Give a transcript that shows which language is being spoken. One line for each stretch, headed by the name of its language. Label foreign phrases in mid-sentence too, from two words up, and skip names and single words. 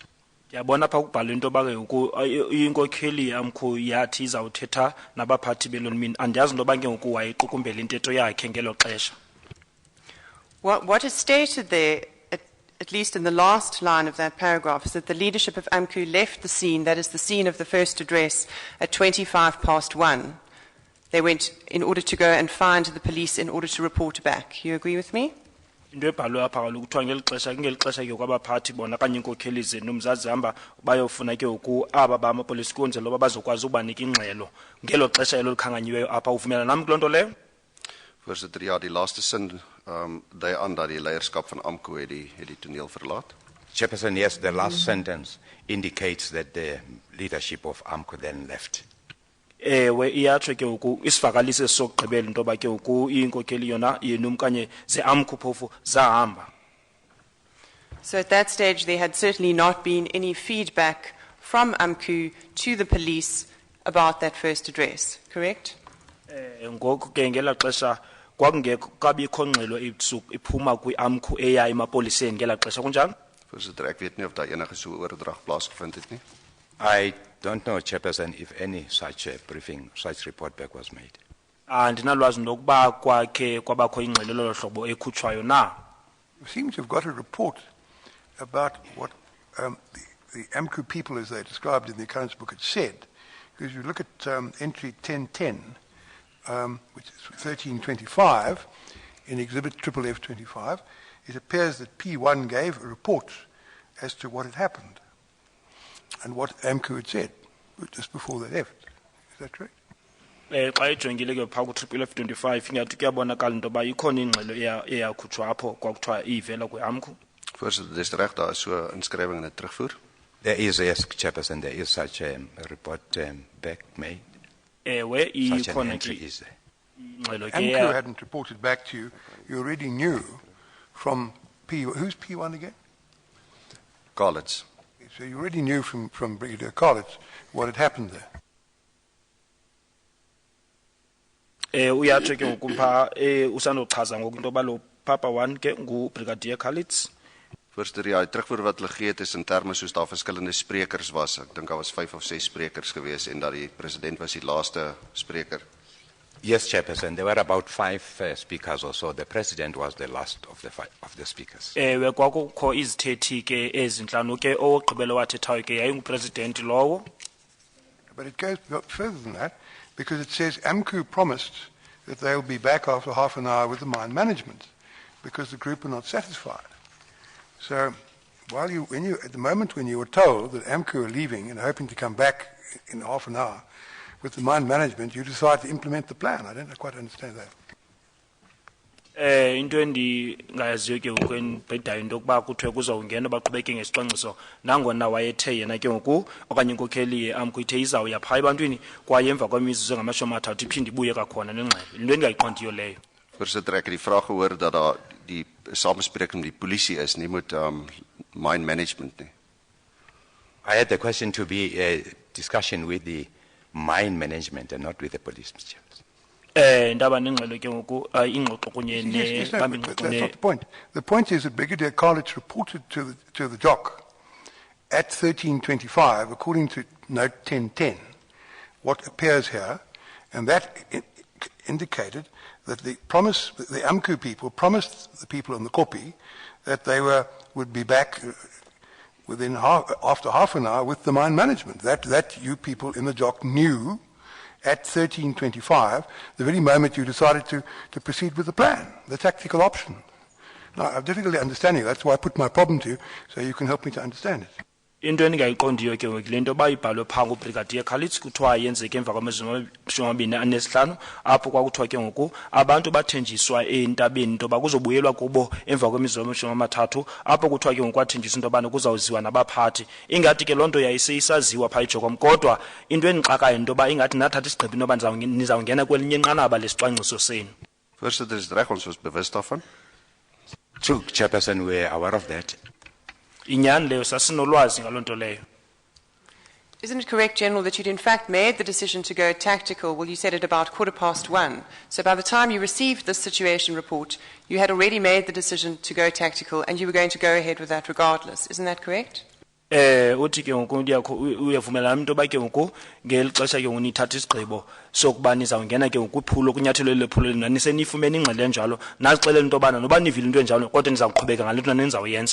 Xhosa: Yabona pha kubhalwe into yoba ke inkokheli yamkho yathi izawuthetha nabaphathi belonmini. Andiyazi into yoba ke ngoku wayequkumbela intetho yakhe ngelo xesha.
English: What is stated there, at least in the last line of that paragraph, is that the leadership of AMCU left the scene, that is the scene of the first address, at 1:25. They went in order to go and find the police in order to report back. You agree with me?
Xhosa: Into ebhalwe apha kaloku kuthiwa ngeli xesha ke kwabaphathi bona kanye iinkokheli zenu mzazihamba bayofuna ke ngoku aba bamapolisa kwenzela uba bazokwazi ubanika ingxelo ngelo xesha elo likhanganyiweyo apha. Uvumela nam kuloo nto leyo?
Afrikaans: Voorsitter, ja, die laaste sin dui aan dat die leierskap van AMCU het die toneel verlaat.
English: Chairperson, yes, the last sentence indicates that the leadership of AMCU then left.
Xhosa: Ewe iyatsho ke ngoku isivakalisi sokugqibela into yoba ke ngoku iinkokheli yona yenum kanye ze-AMCU phofu zahamba.
English: So at that stage, there had certainly not been any feedback from AMCU to the police about that first address, correct?
Xhosa: Ngoku ke ngela xesha kwakungekho kabikho ngxelo iphuma kwi-AMCU eya emapoliseni ngela xesha kunjalo?
Afrikaans: Voorsitter, ek weet nie of daar enige so oordrag plaasgevind het nie.
English: I don't know, Chairperson, if any such briefing, such report back was made.
Xhosa: Andinalwazi nokuba kwakhe kwabakho ingxelo lolo hlobo ekhutshwayo na.
English: You seem to have got a report about what the AMCU people, as they described in the occurrence book, had said. Because you look at entry 1010, which is 1325, in Exhibit FF25, it appears that P1 gave a report as to what had happened and what AMCU had said just before they left. Is that correct?
Xhosa: Xa ijongile ke phaa ku-FF25 ingathi kuyabonakala into yoba ikhona ingxelo eyakhutshwa apho kwakuthiwa ivela kwi-AMCU.
Afrikaans: Voorsitter, dis reg, daar is so 'n inskrywing en 'n terugvoer.
English: There is, yes, Chairperson, there is such a report back made.
Xhosa: Ewe
English: Such an
Xhosa: ikhona
English: entry
Xhosa: ke
English: is there.
Xhosa: ingxelo ke
English: AMCU hadn't reported back to you. You already knew from P1. Who's P1 again? College. So you already knew from Brigadier College what had happened there.
Xhosa: Uyatsho ke ngoku phaa usandochaza ngoku into yoba lo Papa 1 ke nguBrigadier Khalid.
Afrikaans: Voorsitter, ja, die terugvoer wat hulle gegee het is in terme soos daar verskillende sprekers was. Ek dink daar was 5 of 6 sprekers gewees en dat die president was die laaste spreker.
English: Yes, Chairperson, there were about 5 speakers or so. The president was the last of the speakers.
Xhosa: Ewe kwakukho izithethi ke ezintlanu ke owogqibela wathethayo ke yayingupresident lowo.
English: But it goes further than that, because it says AMCU promised that they'll be back after half an hour with the mine management, because the group are not satisfied. So, at the moment when you were told that AMCU are leaving and hoping to come back in half an hour with the mine management, you decided to implement the plan. I don't quite understand that.
Xhosa: Into endingayaziyo ke ngoku endibhedayo into yokuba kuthiwe kuzawungena baqhubeke ngesicwangciso nangona wayethe yena ke ngoku okanye inkokheli ye-AMCU ithe izawuya phaa ebantwini kwaye emva kwemizuzu engamashumi-30 iphinde ibuye kwakhona nengxelo. Into endingayiqondiyo leyo.
Afrikaans: Voorsitter, ek het die vraag gehoor dat daar die samenspreking met die polisie is, nie met
English: mine management
Afrikaans: nie.
English: I had the question to be a discussion with the mine management and not with the police. Mr. Chair.
Xhosa: Ndaba nengxelo ke ngoku ingxoxo kunye
English: Yes, no, but that's not the point. The point is that Brigadier Karlitz reported to the JOC at 13:25, according to note 1010, what appears here, and that indicated that the AMCU people promised the people on the copy that they would be back after half an hour with the mine management. That you people in the JOC knew at 13:25, the very moment you decided to proceed with the plan, the tactical option. Now, I have difficulty understanding. That's why I put my problem to you, so you can help me to understand it.
Xhosa: Into endingayiqondiyo ke ngoku le nto bayibhalwe phaa nguBrigadier Karlitz kuthiwa yenzeke emva kwama-25 apho kwakuthiwa ke ngoku abantu bathenjiswa entabeni into yoba kuzobuyelwa kubo emva kwemizuzu 30 apho kuthiwa ke ngoku kwathenjiswa into yobana kuzawuziwa nabaphathi. Ingathi ke loo nto yayiseyisaziwa phaa eJokom, kodwa into endixakayo into yoba ingathi nathatha isigqibo into yoba nizawungena kwelinye inqanaba lesicwangciso senu.
Afrikaans: Voorsitter, is reg, ons was bewus daarvan.
English: True, Chairperson, we are aware of that.
Xhosa: Inyani leyo sasinolwazi ngaloo nto leyo.
English: Isn't it correct, General, that you'd in fact made the decision to go tactical? Well, you said at about 1:15. So by the time you received this situation report, you had already made the decision to go tactical and you were going to go ahead with that regardless. Isn't that correct?
Xhosa: Uthi ke ngoku uyavumelana into yoba ke ngoku ngeli xesha ke ngoku nithatha isigqibo sokuba nizawungena ke ngoku kwiphulo kunyathelo lephulo lina nisenifumene ingxelo enjalo nazixelela into yobana noba nivile into enjalo kodwa nizawuqhubeka ngale nto nizawuyenza.